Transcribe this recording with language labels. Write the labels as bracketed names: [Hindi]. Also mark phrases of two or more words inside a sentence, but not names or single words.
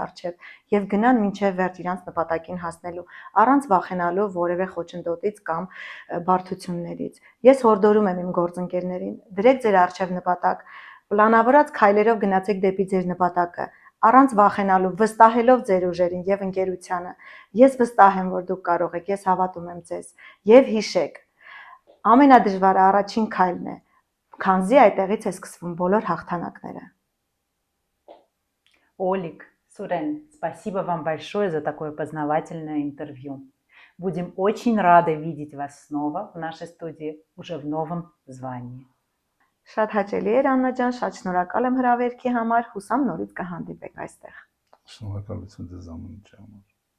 [Armenian] առջև եւ գնան մինչեւ վերջ իրենց նպատակին հասնելու, առանց վախենալու որևէ խոչընդոտից կամ բարդություններից։ Ես հորդորում եմ իմ գործընկերներին, դրեք ձեր առջև նպատակ, պլանավորած քայլերով գնացեք դեպի ձեր նպատակը, առանց վախենալու, վստահելով ձեր ուժերին եւ ընկերությանը։ Ես վստահ եմ, որ դուք կարող եք, ես հավատում եմ ձեզ։ Եվ հիշեք, ամենադժվարը առաջին քայլն է, քանզի այդտեղից է սկսվում բոլոր հաղթանակները։ [Russian] Олег, Сурен, спасибо вам большое за такое познавательное интервью. Будем очень рады видеть вас снова в нашей студии, уже в новом звании. [Armenian] Շատ հաճելի էր Աննա ջան, շատ շնորհակալ եմ հրավերքի համար, հուսամ նորից կհանդիպենք այստեղ։ Շնորհակալություն ձեզ ամենի համար։